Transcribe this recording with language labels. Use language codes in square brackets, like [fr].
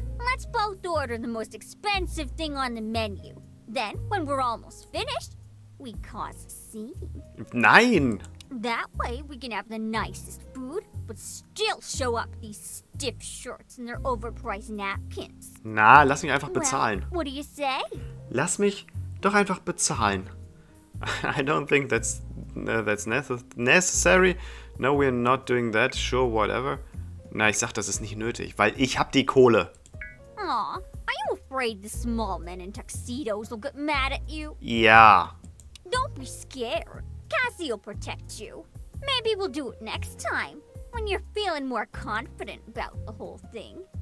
[en] Let's both order the most expensive thing on the menu. Then, when we're almost finished, we cause a scene. [de] Nein. [en] That way, we can have the nicest food, but still show up these stiff shirts and their overpriced napkins. [de] Na, lass mich einfach bezahlen. [en] Well, what do you say? [de] Lass mich doch einfach bezahlen. [en] I don't think that's necessary. No, we're not doing that. Sure, whatever. [de] Na, ich sag, das ist nicht nötig, weil ich hab die Kohle. [en] Aw, are you afraid the small men in tuxedos will get mad at you? [de] Ja. [en] Don't be scared. Cassie will protect you. Maybe we'll do it next time, when you're feeling more confident about the whole thing.